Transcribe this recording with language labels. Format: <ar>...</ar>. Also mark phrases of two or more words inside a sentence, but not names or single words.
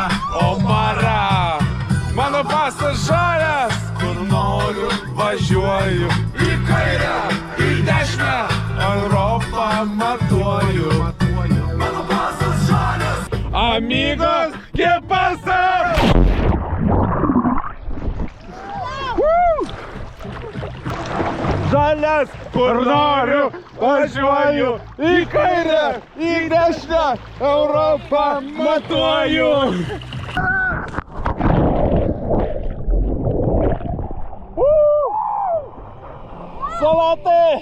<lt>Omara! Mano pasas žalias, kur noriu važiuoju. Į kairę, į dešinę, Europą matuoju. Mano pasas žalias.</lt> <es>Amigos, ¿qué pasa?</es> <lt>Žalias, kur noriu važiuoju. Į kairę, į dešinę, Europą matuoju. Salate!</lt>